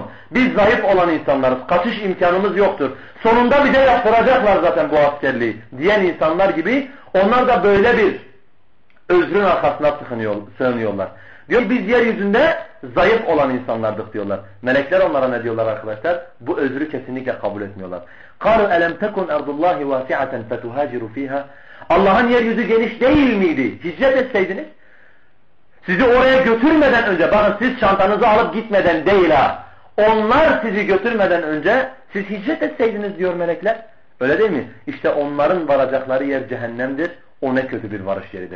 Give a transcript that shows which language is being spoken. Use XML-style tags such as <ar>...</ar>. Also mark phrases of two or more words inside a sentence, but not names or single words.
<tr>Biz zayıf olan insanlarız. Kaçış imkanımız yoktur. Sonunda bize yaptıracaklar zaten bu askerliği diyen insanlar gibi onlar da böyle bir özrün arkasına sığınıyorlar. Diyor biz yeryüzünde zayıf olan insanlardık diyorlar. Melekler onlara ne diyorlar arkadaşlar? Bu özrü kesinlikle kabul etmiyorlar.</tr> <ar>قَالُوا أَلَمْ تَكُنْ اَرْضُ اللّٰهِ وَاسِعَةً فَتُهَاجِرُ ف۪يهَا.</ar> <tr>Allah'ın yeryüzü geniş değil miydi? Hicret etseydiniz. Sizi oraya götürmeden önce, bakın siz çantanızı alıp gitmeden değil ha. Onlar sizi götürmeden önce siz hicret etseydiniz diyor melekler. Öyle değil mi? İşte onların varacakları yer cehennemdir. O ne kötü bir varış yeridir.</tr>